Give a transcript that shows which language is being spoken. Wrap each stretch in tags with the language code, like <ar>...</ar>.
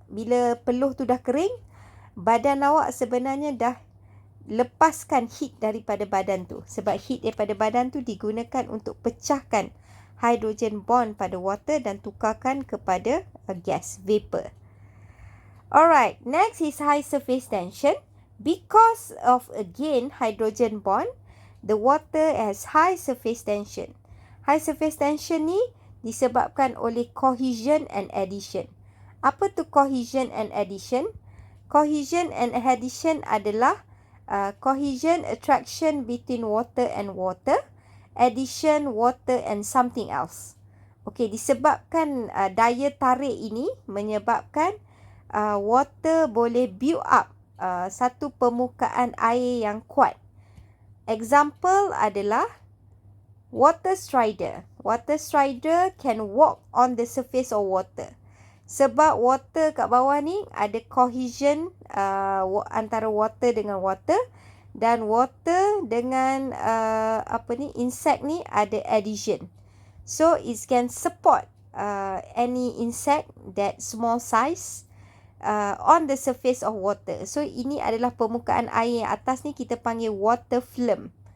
<ms>Bila peluh tu dah kering, badan awak sebenarnya dah lepaskan heat daripada badan tu. Sebab heat daripada badan tu digunakan untuk pecahkan hydrogen bond pada water dan tukarkan kepada gas, vapor.</ms> <en>Alright, next is high surface tension. Because of, again, hydrogen bond, the water has high surface tension.</en> <ms>High surface tension ni disebabkan oleh cohesion and adhesion.</ms> <en>Apa tu cohesion and adhesion? Cohesion and adhesion adalah cohesion, attraction between water and water, addition, water and something else.</en> <ms>Okey, disebabkan daya tarik ini menyebabkan water boleh build up satu permukaan air yang kuat. Example adalah water strider.</ms> <en>Water strider can walk on the surface of water.</en> <ms>Sebab water kat bawah ni ada cohesion antara water dengan water, dan water dengan insect ni ada adhesion.</ms> <en>So it can support any insect that small size on the surface of water.</en> <ms>So ini adalah permukaan air yang atas ni kita panggil water film.</ms>